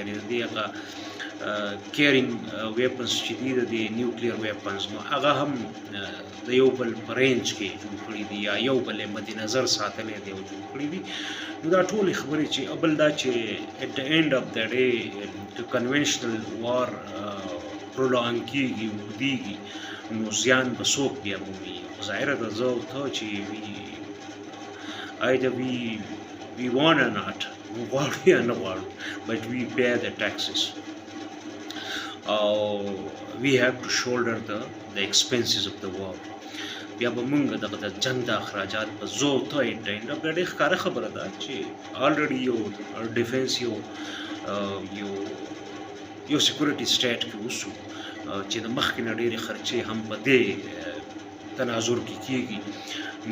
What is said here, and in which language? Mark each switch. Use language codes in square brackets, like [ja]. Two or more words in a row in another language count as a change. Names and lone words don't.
[ps] یعنې د دې هغه [en] carrying weapons [ps] چې دي د دې [en] nuclear weapons, [ps] نو هغه هم د یو بل په رینج کې جوړ کړي دي یا یو بل یې مد نظر ساتلی دی او جوړ کړي دي. نو دا ټولې خبرې چې بل دا چې [en] at the end of the day [ps] ټو [en] conventional war [ps] پرولانګ کېږي، اوږدېږي، نو زیان به څوک بیا مومي. ظاهره ده زه او ته چې [en] either we want or not، [ps] غواړو یا نه غواړو، [en] but we pay the taxes. او we have to shoulder the expenses of the war. [ps] بیا به موږ دغه د جنګ د اخراجات په زو ته ټاین بیا ډېر ښکاره خبره ده چې الریډي یو ډیفنس یو [en] security state [ps] کې اوسو چې د مخکې نه ډېرې خرچې هم په دې تناظر کې کېږي.